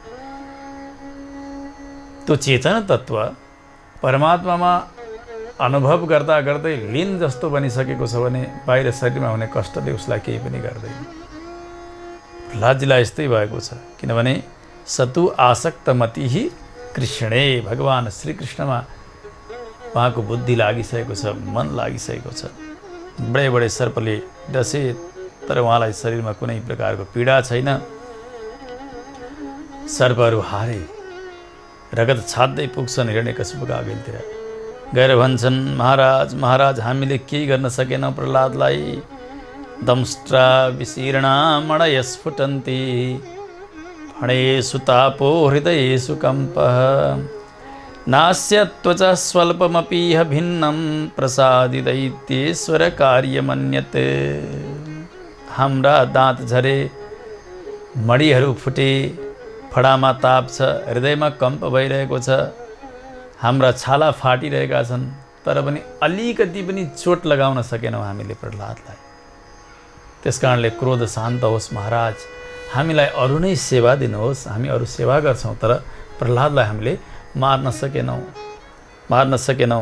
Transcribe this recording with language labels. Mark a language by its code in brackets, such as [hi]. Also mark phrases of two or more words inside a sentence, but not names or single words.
[ne] त्यो चेतन तत्त्व परमात्मामा अनुभव गर्दा गर्दै लीन जस्तो बनिसकेको छ भने बाहिर शरीरमा हुने कष्टले उसलाई केही पनि गर्दैन। प्रहलादजीलाई यस्तै भएको छ, किनभने [sa] सतु आसक्तमतिः कृष्णे, [ne] भगवान श्रीकृष्णमा उहाँको बुद्धि लागिसकेको छ, मन लागिसकेको छ। बडे बडे सर्पले डसे तर उहाँलाई शरीरमा कुनै प्रकारको पीडा छैन। सर्पहरू हारे, रगत छाड्दै पुग्छन् हिरण्यकशिपुका अघिल्तिर गएर भन्छन्, महाराज महाराज हामीले केही गर्न सकेनौँ प्रहलादलाई। [sa] दंष्ट्रा विशीर्णा मणय स्फुटन्ति फणेषु तापो हृदयेषु कम्पः नास्य त्वचा स्वल्पमपीह भिन्नं प्रसादि दैत्येश्वर कार्यमन्यते। [ne] हाम्रा दाँत झरे, मडीहरू फुटे, फडामा ताप छ, हृदयमा कम्प भइरहेको छ, हाम्रा छाला फाटिरहेका छन्, तर पनि अलिकति पनि चोट लगाउन सकेनौँ हामीले प्रहलादलाई। त्यस कारणले क्रोध शान्त होस् महाराज, हामीलाई अरू नै सेवा दिनुहोस्, हामी अरू सेवा गर्छौँ, तर प्रहलादलाई हामीले मार्न सकेनौँ।